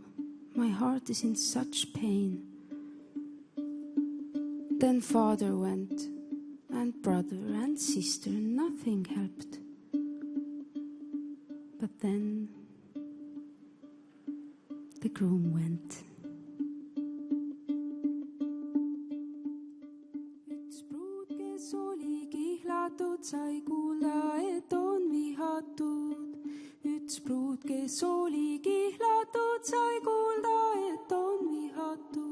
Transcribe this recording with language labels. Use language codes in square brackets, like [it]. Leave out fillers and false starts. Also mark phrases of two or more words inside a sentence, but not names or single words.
[en] My heart is in such pain." Then father went, and brother and sister, nothing helped. But then the groom went. [et] Üks pruut, kes oli kihlatud, sai kuulda, et on vihatud. Üks pruut, kes oli kihlatud, sai kuulda, et on vihatud.